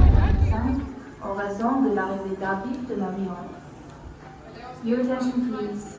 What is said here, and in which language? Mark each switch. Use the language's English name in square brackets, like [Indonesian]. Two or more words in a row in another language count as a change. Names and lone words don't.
[French] En raison de l'arrivée tardive de l'avion. [English] Your attention please.